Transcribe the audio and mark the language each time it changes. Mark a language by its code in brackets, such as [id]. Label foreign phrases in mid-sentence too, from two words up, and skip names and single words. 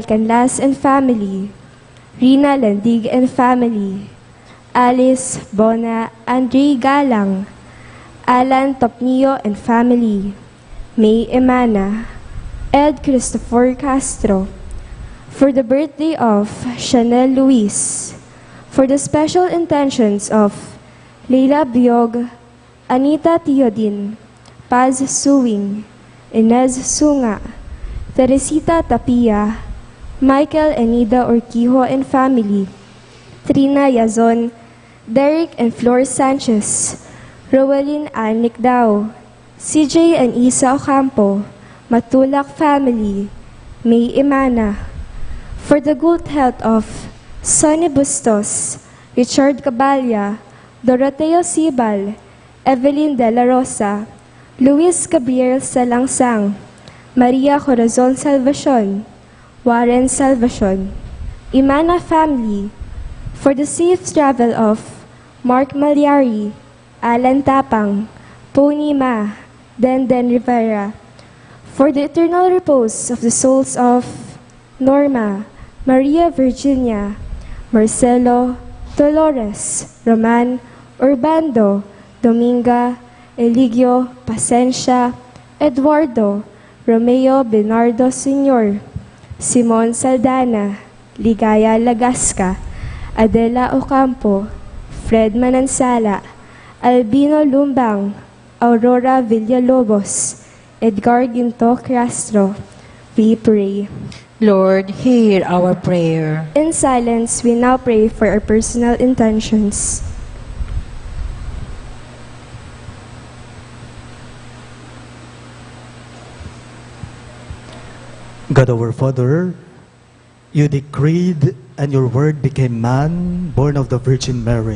[en] Canlas and family, Rina Landig and family, Alice Bona Andre Galang, Alan Topnio and family, May Emana, Ed Christopher Castro, for the birthday of Chanel Luis, for the special intentions of Leila Biog, Anita Teodin, Paz Suwing, Inez Sunga, Teresita Tapia, Michael Enida Orquijo and family, Trina Yazon, Derek and Flor Sanchez, Rowelyn Ann Nicdao, CJ and Isa Ocampo, Matulak family, May Imana, for the good health of Sonny Bustos, Richard Caballa, Doroteo Sibal, Evelyn de la Rosa, Luis Gabriel Salangsang, Maria Corazon Salvacion, Warren Salvacion, Imana family, for the safe travel of Mark Malyari, Alan Tapang, Pony Ma, Denden Rivera, for the eternal repose of the souls of Norma, Maria Virginia, Marcelo, Dolores, Roman, Urbando, Dominga, Eligio, Pasencia, Eduardo, Romeo Bernardo Sr., Simon Saldana, Ligaya Lagasca, Adela Ocampo, Fred Manansala, Albino Lumbang, Aurora Villalobos, Edgar Ginto Castro. We pray. Lord, hear our prayer. In silence, we now pray for our personal intentions. God our Father, you decreed and your word became man, born of the Virgin Mary.